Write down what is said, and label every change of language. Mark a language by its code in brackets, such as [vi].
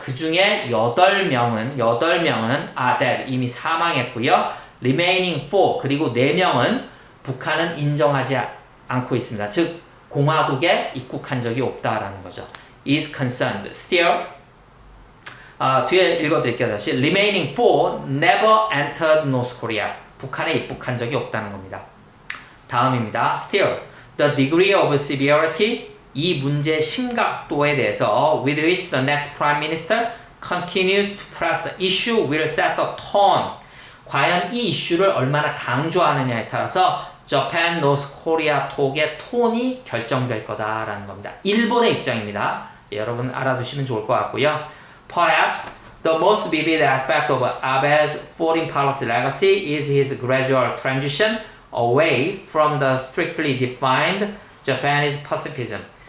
[ko] 그 중에 8명은 dead 이미 사망했고요. [en] Remaining 4 [ko] 그리고 4명은 북한은 인정하지 않고 있습니다. 즉 공화국에 입국한 적이 없다라는 거죠. [en] is concerned. [ko] Still 뒤에 읽어드릴게요. [en] 다시 Remaining 4 never entered North Korea. [ko] 북한에 입국한 적이 없다는 겁니다. 다음입니다. [en] Still, the degree of severity [ko] 이 문제의 심각도에 대해서 [en] with which the next prime minister continues to press the issue will set the tone. [ko] 과연 이 이슈를 얼마나 강조하느냐에 따라서 Japan North Korea 톡의 톤이 결정될 거다라는 겁니다. 일본의 입장입니다. 예, 여러분 알아두시면 좋을 것 같고요. [en] Perhaps the most vivid aspect of Abe's foreign policy legacy is his gradual transition away from the strictly defined Japanese pacifism.